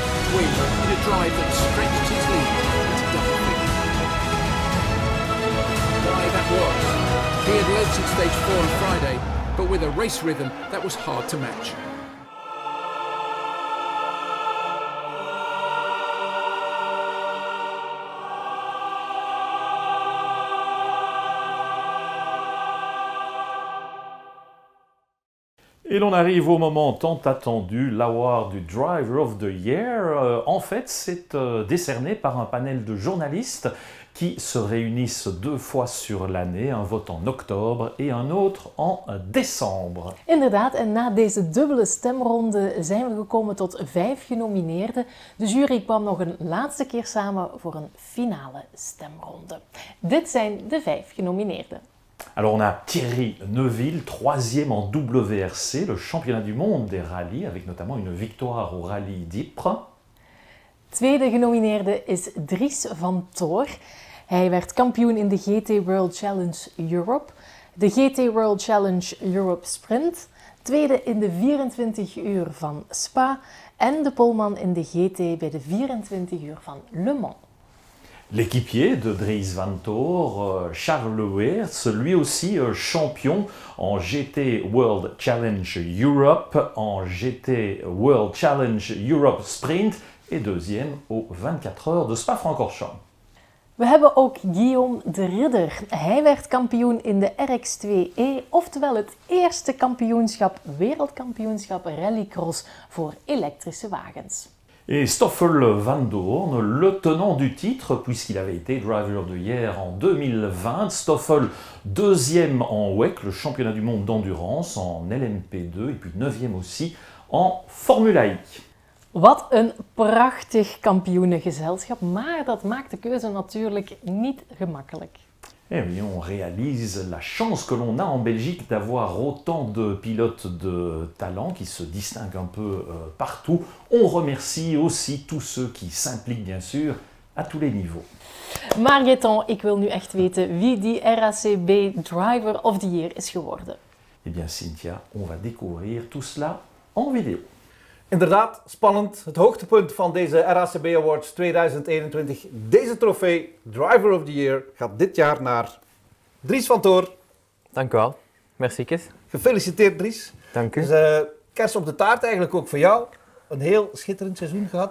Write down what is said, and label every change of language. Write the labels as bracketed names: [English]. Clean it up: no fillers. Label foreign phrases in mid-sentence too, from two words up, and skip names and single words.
[English] win in a drive that stretched his lead to double figures. Why that was? He had led since stage 4 on Friday, but with a race rhythm that was hard to match. [French] Et l'on arrive au moment tant attendu, l'award du Driver of the Year. En fait, c'est décerné par un panel de journalistes qui se réunissent 2 fois sur l'année, un vote en oktober et un autre en december. [Dutch] Inderdaad, en na deze dubbele stemronde zijn we gekomen tot 5 genomineerden. De jury kwam nog een laatste keer samen voor een finale stemronde. Dit zijn de 5 genomineerden. [French] Alors on a Thierry Neuville, 3e en WRC, le championnat du monde des rallyes, avec notamment une victoire au rallye d'Ypres. [Dutch] Tweede genomineerde is Dries van Toor. Hij werd kampioen in de GT World Challenge Europe, de GT World Challenge Europe Sprint, tweede in de 24 uur van Spa en de poleman in de GT bij de 24 uur van Le Mans. [French] L'équipier de Dries van Toor, Charles Weerts, lui aussi champion en GT World Challenge Europe, en GT World Challenge Europe Sprint et 2e aux 24 heures de Spa-Francorchamps. [Dutch] We hebben ook Guillaume de Ridder. Hij werd kampioen in de RX2E, oftewel het eerste wereldkampioenschap rallycross voor elektrische wagens. [French] Et Stoffel Van Doorn, le tenant du titre, puisqu'il avait été Driver of the Year en 2020. Stoffel, 2e en WEC, le championnat du monde d'endurance, en LMP2, et puis 9e aussi en Formula I. [Dutch] Wat een prachtig kampioenengezelschap, maar dat maakt de keuze natuurlijk niet gemakkelijk. [French] Eh oui, on réalise la chance que l'on a en Belgique d'avoir autant de pilotes de talent qui se distinguent un peu partout. On remercie aussi tous ceux qui s'impliquent bien sûr à tous les niveaux. [Dutch] Margrethe, ik wil nu echt weten wie die RACB Driver of the Year is geworden. [French] Eh bien Cynthia, on va découvrir tout cela en vidéo. [Dutch] Inderdaad, spannend. Het hoogtepunt van deze RACB Awards 2021. Deze trofee, Driver of the Year, gaat dit jaar naar Dries van Toor. Dank u wel. Merci. Gefeliciteerd Dries. Dank u. Dus, kers op de taart eigenlijk ook voor jou. Een heel schitterend seizoen gehad.